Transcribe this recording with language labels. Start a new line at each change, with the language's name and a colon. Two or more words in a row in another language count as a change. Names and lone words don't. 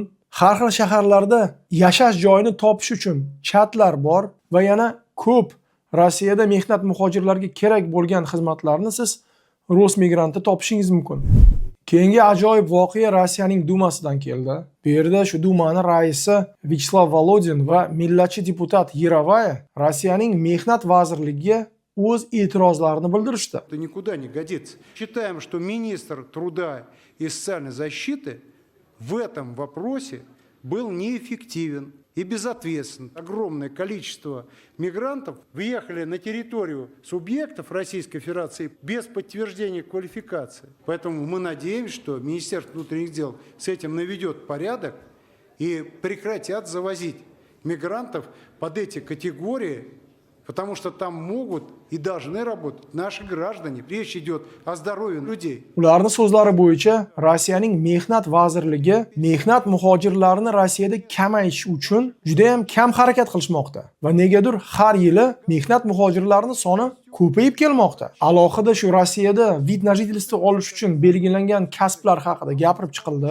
Uzbek: Har xil shaharlarda yashash joyini topish uchun chatlar bor va yana ko'p Rossiyada mehnat muhojirlarga kerak bo'lgan xizmatlarni siz Rosmigrantda topishingiz mumkin. Keyingi ajoyib voqea Rossiyaning Dumasidan keldi. Bu yerda shu Dumani raisi Vyacheslav Volodin va millatchi deputat Yarovaya Rossiyaning mehnat vazirligiga o'z e'tirozlarini bildirishdi.
Russian: Это никуда не годится. Считаем, что министр труда и социальной защиты в этом вопросе был неэффективен и безответственен. Огромное количество мигрантов въехали на территорию субъектов Российской Федерации без подтверждения квалификации. Поэтому мы надеемся, что Министерство внутренних дел с этим наведет порядок и прекратят завозить мигрантов под эти категории, потому что там могут и должны работать наши граждане. Речь идет о здоровье людей.
Uzbek: Ularning so'zlari bo'yicha Rossiyaning mehnat vazirligi mehnat muhojirlarini Rossiyada kamayish uchun juda ham kam harakat qilishmoqda va negadir har yili mehnat muhojirlarining soni ko'payib kelmoqda. Alohida shu Rossiyada
Russian: вид на жительство
Uzbek: olish uchun belgilangan kasblar haqida gapirib chiqildi.